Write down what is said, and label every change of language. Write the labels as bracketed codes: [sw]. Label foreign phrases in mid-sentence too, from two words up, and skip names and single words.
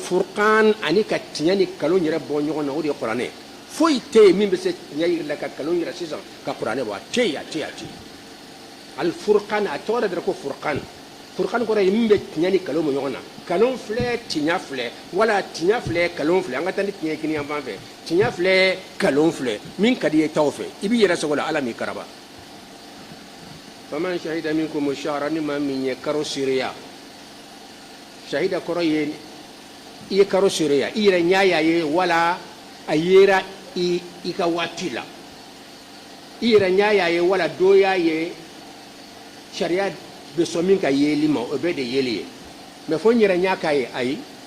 [bm] furqan ani ka tiɲɛ ni kalon yɛrɛ bɔ ɲɔgɔn na o de ye kuranɛ foyi tɛ yen min bɛ se tiɲɛ yiri la ka kalon yɛrɛ sisan ka kuranɛ bɔ a tɛ yen a tɛ yen a tɛ yen al furqan a tɔgɔ de dara ko furqan furqan kɔrɔ ye min bɛ tiɲɛ ni kalon bɔ ɲɔgɔn na kalon filɛ tiɲɛ filɛ wala tiɲɛ filɛ kalon filɛ an ka taa ni tiɲɛ kini yan fan fɛ tiɲɛ filɛ kalon filɛ min ka di ye taw fɛ i b'i yɛrɛ sago la ala m'i karaba [ar] فمن شهد منكم الشهر [bm] ni maa min ye karo seereya shahida kɔrɔ ye i ye karo seereya i yɛrɛ ɲa y'a ye wala a yera i ka waati la i yɛrɛ ɲa y'a ye wala dɔ y'a ye sariya bɛ sɔn min ka yeli ma o bɛɛ de yeli ye mais fo n yɛrɛ ɲa k'a ye ayi